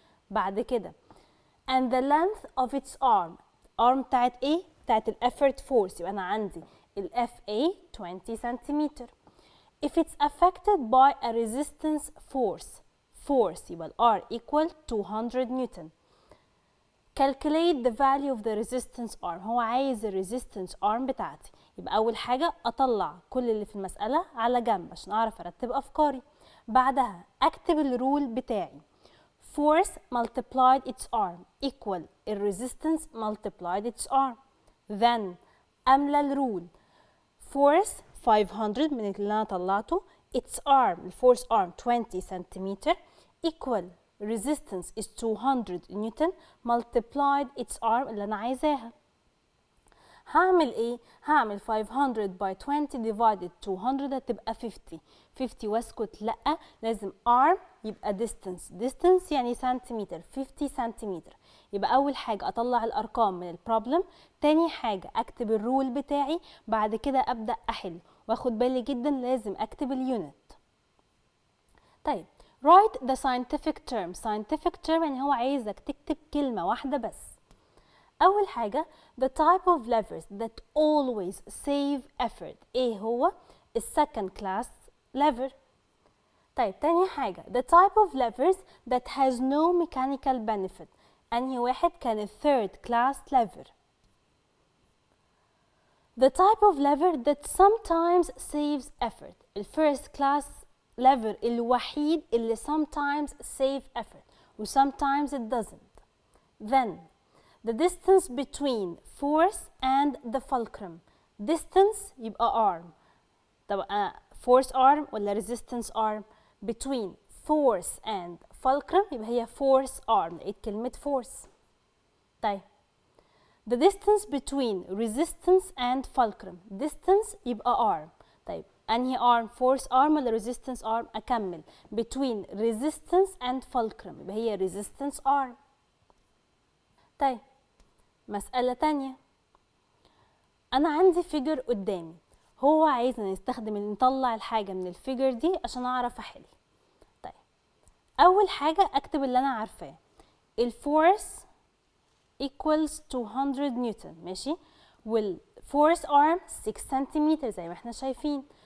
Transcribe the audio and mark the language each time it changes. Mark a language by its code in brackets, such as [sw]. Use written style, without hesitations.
[ar] بعد كده [en] and the length of its arm [ar] بتاعت إيه؟ بتاعت ال effort force، يبقى أنا عندي ال FA 20 centimeter. [en] If it's affected by a resistance force يبقى ال R equal 200 Newton. Calculate the value of the resistance arm. [ar] هو عايز ال resistance arm بتاعتي، يبقى أول حاجة أطلع كل اللي في المسألة على جنب عشان أعرف أرتب أفكاري. بعدها أكتب الرول بتاعي [en] force multiplied its arm equal ال resistance multiplied its arm. Then أملى الرول force 500 [ar] من اللي أنا طلعته [en] its arm الفورس arm 20 centimeter equal resistance is 200 Newton multiplied its arm اللي أنا عايزاها. [ar] هعمل إيه؟ هعمل 500 by 20 divided 200 هتبقى 50 واسكت لأ، لازم arm يبقى distance يعني سنتيمتر 50 سنتيمتر. يبقى أول حاجة أطلع الأرقام من البروبلم، تاني حاجة أكتب الرول بتاعي، بعد كده أبدأ أحل واخد بالي جدا لازم أكتب اليونت. طيب [en] write the scientific term [ar] يعني هو عايزك تكتب كلمة واحدة بس. [en] أول حاجة the type of levers that always save effort [ar] إيه هو؟ [en] second class lever. طيب تاني حاجة the type of levers that has no mechanical benefit أنهي واحد؟ كان third class lever. The type of lever that sometimes saves effort first class lever [ar] الوحيد اللي [en] sometimes save effort و sometimes it doesn't. Then the distance between force and the fulcrum. Distance يبقى arm. طب force arm ولا resistance arm؟ between force and fulcrum يبقى هي force arm، [ar] لقيت كلمة force. [en] طيب the distance between resistance and fulcrum. distance يبقى arm. طيب أنهي arm؟ force arm ولا resistance arm؟ أكمل between resistance and fulcrum [ar] يبقى هي resistance arm. طيب مسألة تانية، أنا عندي figure قدامي هو عايزنا نطلع الحاجة من الفيجر دي عشان اعرف احل. طيب اول حاجة اكتب اللي انا عارفاه، الفورس equals 200 نيوتن، ماشي، والفورس ارم 6 سنتيمتر زي ما احنا شايفين.